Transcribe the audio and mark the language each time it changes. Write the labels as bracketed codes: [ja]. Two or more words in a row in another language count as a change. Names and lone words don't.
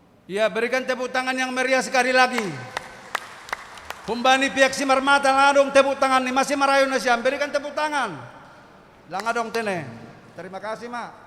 [id] Ya, berikan tepuk tangan yang meriah sekali lagi. [bts] Humbani pihak [id] Simarmata langadong tepuk tangan nih masih marayu Nasyam, berikan tepuk tangan. [bts] Langadong tene. [id] Terima kasih, Mak.